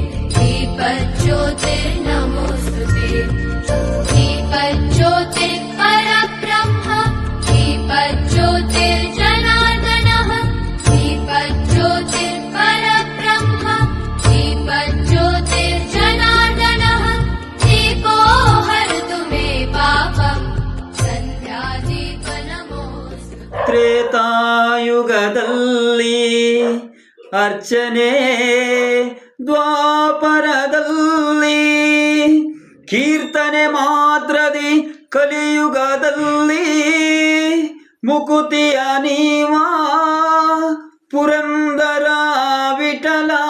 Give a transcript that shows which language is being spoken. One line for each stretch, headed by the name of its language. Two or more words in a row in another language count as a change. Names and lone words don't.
Sanskrit: दीपज्योतिर्नमोस्तुते. दीपज्योतिः परब्रह्म दीपज्योतिर्जनार्दनः. दीपज्योतिः परब्रह्म दीपज्योतिर्जनार्दनः. दीपो हरतु मे पापम् सन्ध्यादीप नमोस्तुते.
Kannada: ತ್ರೇತಾಯುಗದಲ್ಲಿ ಅರ್ಚನೆ, ದ್ವಾಪರದಲ್ಲಿ ಕೀರ್ತನೆ ಮಾತ್ರದಿ, ಕಲಿಯುಗದಲ್ಲಿ ಮುಕುತಿಯ ನೀವ ಪುರಂದರ ವಿಠಲ.